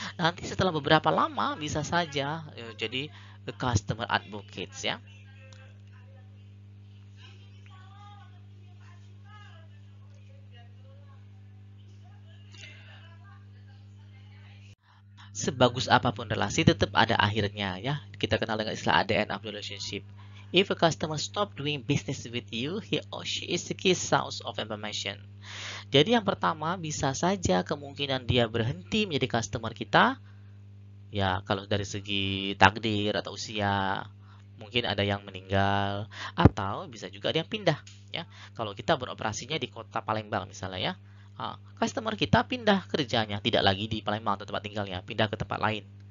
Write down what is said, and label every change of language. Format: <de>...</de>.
<id>Nanti setelah beberapa lama bisa saja jadi customer advocates ya. sebagus apapun relasi tetap ada akhirnya ya. Kita kenal dengan istilah</id> <en>the end of the relationship. If a customer stop doing business with you, he or she is the key source of information.</en> <id>Jadi yang pertama bisa saja kemungkinan dia berhenti menjadi customer kita. Ya, kalau dari segi takdir atau usia, mungkin ada yang meninggal atau bisa juga ada yang pindah ya. Kalau kita beroperasinya di kota Palembang misalnya ya, customer kita pindah kerjanya, tidak lagi di Palembang atau tempat tinggalnya, pindah ke tempat lain.</id>